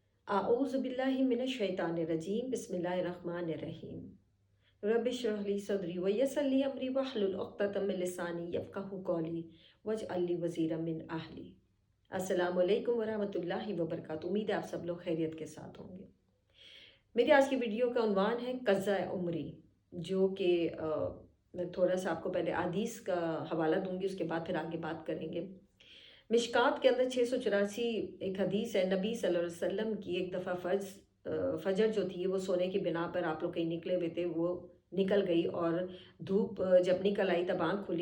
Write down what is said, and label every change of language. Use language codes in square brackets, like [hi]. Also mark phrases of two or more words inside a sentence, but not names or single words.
[ar] أعوذ بالله من الشيطان الرجيم بسم الله الرحمن الرحيم رب اشرح لي صدري ويسر لي أمري واحلل عقدة من لساني يفقهوا قولي واجعل لي وزيرا من أهلي. السلام عليكم ورحمة الله وبركاته. [ur] امید ہے آپ سب لوگ خیریت کے ساتھ ہوں گے۔ میری آج کی ویڈیو کا عنوان ہے قضا عمری، جو کہ میں تھوڑا سا آپ کو پہلے حدیث کا حوالہ دوں گی، اس کے بعد پھر آگے بات کریں گے. مشکات کے اندر 684 ایک حدیث ہے. نبی [ar] صلى الله عليه وسلم [ur] کی ایک دفعہ فجر جو تھی وہ سونے کی بنا پر آپ لوگ کہیں نکلے ہوئے تھے، وہ نکل گئی اور دھوپ جب نکل آئی تب آنکھ کھلی.